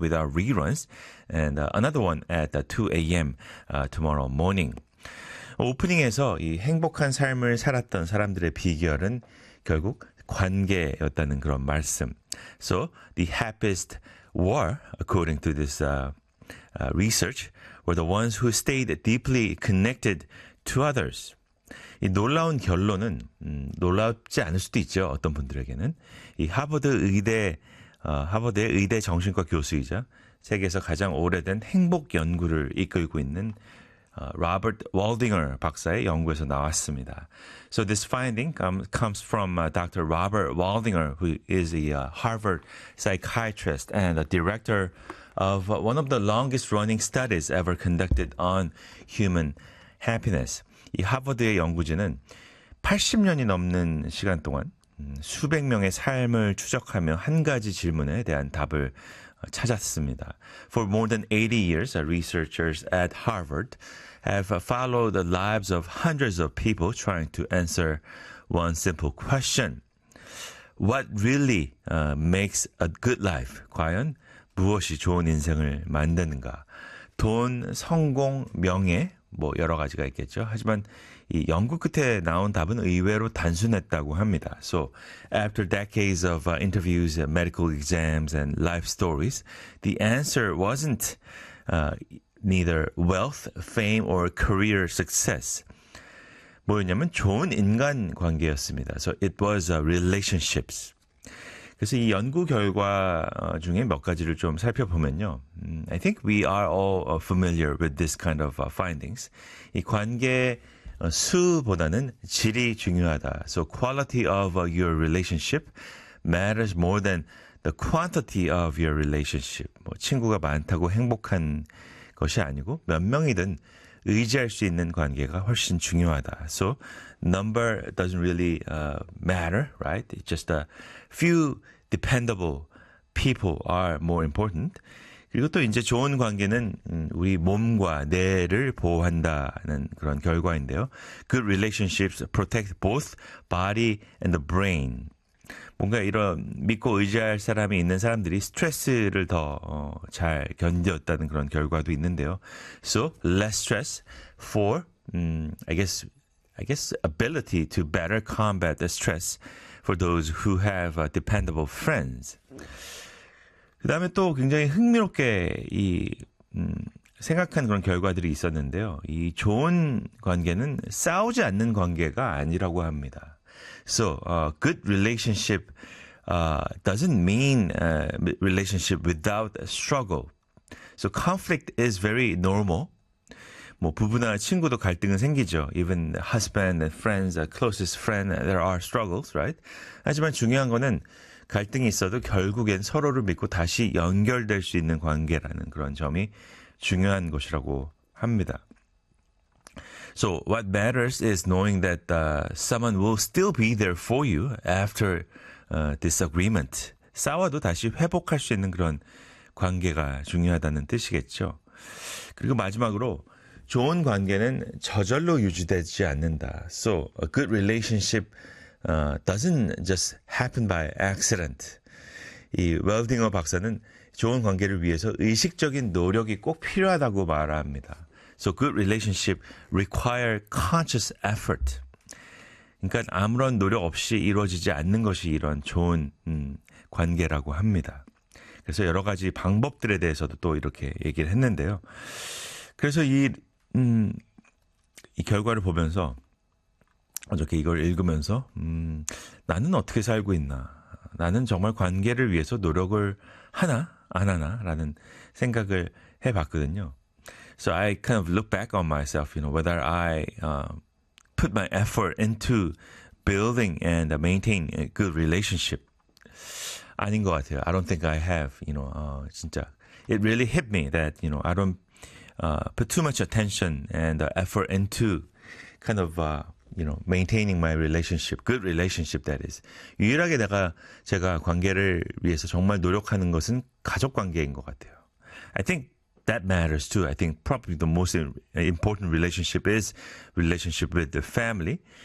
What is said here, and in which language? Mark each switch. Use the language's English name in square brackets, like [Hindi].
[English] with our reruns, and another one at 2 a.m. Tomorrow morning. [Korean] 오프닝에서 이 행복한 삶을 살았던 사람들의 비결은 결국 관계였다는 그런 말씀. [English] So the happiest were, according to this research, were the ones who stayed deeply connected to others. [Korean] 이 놀라운 결론은 놀랍지 않을 수도 있죠. 어떤 분들에게는 이 하버드의 의대 정신과 교수이자 세계에서 가장 오래된 행복 연구를 이끌고 있는 Robert Waldinger 박사의 연구에서 나왔습니다. [English] So this finding comes from Dr. Robert Waldinger, who is a Harvard psychiatrist and a director of one of the longest running studies ever conducted on human happiness. [Korean] 이 하버드의 연구진은 80년이 넘는 시간 동안 수백 명의 삶을 추적하며 한 가지 질문에 대한 답을 찾았습니다. [English] For more than 80 years, researchers at Harvard have followed the lives of hundreds of people trying to answer one simple question. What really makes a good life? [Korean] 과연 무엇이 좋은 인생을 만드는가? 돈, 성공, 명예, 뭐 여러 가지가 있겠죠. 하지만 이 연구 끝에 나온 답은 의외로 단순했다고 합니다. [English] So after decades of interviews, medical exams, and life stories, the answer wasn't neither wealth, fame, or career success. [Korean] 뭐였냐면 좋은 인간 관계였습니다. [English] So it was relationships. [Korean] 그래서 이 연구 결과 중에 몇 가지를 좀 살펴보면요. [English] I think we are all familiar with this kind of findings. [Korean] 이 관계 수보다는 질이 중요하다. [English] So quality of your relationship matters more than the quantity of your relationship. [Korean] 뭐 친구가 많다고 행복한 것이 아니고 몇 명이든 의지할 수 있는 관계가 훨씬 중요하다. [English] So number doesn't really matter, right? It's just a few dependable people are more important. [Korean] 그리고 또 이제 좋은 관계는 우리 몸과 뇌를 보호한다는 그런 결과인데요. [English] Good relationships protect both body and the brain. [Korean] 뭔가 이런 믿고 의지할 사람이 있는 사람들이 스트레스를 더 잘 견뎠다는 그런 결과도 있는데요. [English] So less stress for, I guess ability to better combat the stress for those who have dependable friends. [Korean] 그 다음에 또 굉장히 흥미롭게 이 생각한 그런 결과들이 있었는데요. 이 좋은 관계는 싸우지 않는 관계가 아니라고 합니다. [English] So, good relationship doesn't mean relationship without struggle. So, conflict is very normal. [Korean] 뭐 부부나 친구도 갈등은 생기죠. [English] Even husband and friends, closest friend, there are struggles, right? [Korean] 하지만 중요한 거는 갈등이 있어도 결국엔 서로를 믿고 다시 연결될 수 있는 관계라는 그런 점이 중요한 것이라고 합니다. [English] So what matters is knowing that someone will still be there for you after disagreement. [Korean] 싸워도 다시 회복할 수 있는 그런 관계가 중요하다는 뜻이겠죠. 그리고 마지막으로 좋은 관계는 저절로 유지되지 않는다. [English] So a good relationship doesn't just happen by accident. [Korean] 이 웰딩어 박사는 좋은 관계를 위해서 의식적인 노력이 꼭 필요하다고 말합니다. [English] So good relationship require conscious effort. [Korean] 그러니까 아무런 노력 없이 이루어지지 않는 것이 이런 좋은 관계라고 합니다. 그래서 여러 가지 방법들에 대해서도 또 이렇게 얘기를 했는데요. 그래서 이 결과를 보면서 어저께 이걸 읽으면서 나는 어떻게 살고 있나? 나는 정말 관계를 위해서 노력을 하나 안 하나? 라는 생각을 해봤거든요. [English] So I kind of look back on myself, you know, whether I put my effort into building and maintain a good relationship. [Korean] 아닌 것 같아요. [English] I don't think I have, you know, [Korean] 진짜. [English] It really hit me that, you know, I don't put too much attention and effort into kind of, you know, maintaining my relationship, good relationship, that is. [Korean] 유일하게 제가 관계를 위해서 정말 노력하는 것은 가족 관계인 것 같아요. [English] I think that matters too. I think probably the most important relationship is relationship with the family.